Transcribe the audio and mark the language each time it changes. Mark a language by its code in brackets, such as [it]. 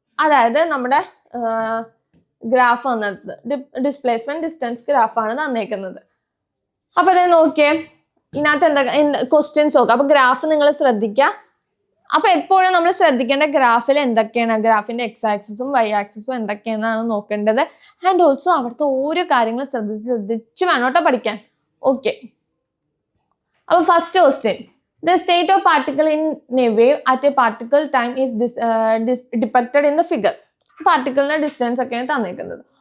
[ml] അതായത് നമ്മുടെ ഗ്രാഫ് വന്നത് ഡിസ്പ്ലേസ്മെന്റ് ഡിസ്റ്റൻസ് ഗ്രാഫാണ് തന്നേക്കുന്നത്. അപ്പൊ ഇത് നോക്കിയേ. ഇതിനകത്ത് ക്വസ്റ്റ്യൻസ് നോക്കാം. അപ്പൊ ഗ്രാഫ് നിങ്ങൾ ശ്രദ്ധിക്കുക. അപ്പൊ എപ്പോഴും നമ്മൾ ശ്രദ്ധിക്കേണ്ട ഗ്രാഫിൽ എന്തൊക്കെയാണ്, ഗ്രാഫിന്റെ എക്സ് ആക്സിസും വൈ ആക്സിസും എന്തൊക്കെയാണെന്നാണ് നോക്കേണ്ടത്. ആൻഡ് ഓൾസോ അവിടുത്തെ ഓരോ കാര്യങ്ങളും ശ്രദ്ധിച്ച് വേണം കേട്ടോ പഠിക്കാൻ. [en] Okay, അപ്പൊ first question, the state of particle in a wave at a particle time is depicted in the figure. [ml] പാർട്ടിക്കിളിന്റെ distance ഒക്കെയാണ് തന്നിരിക്കുന്നത്.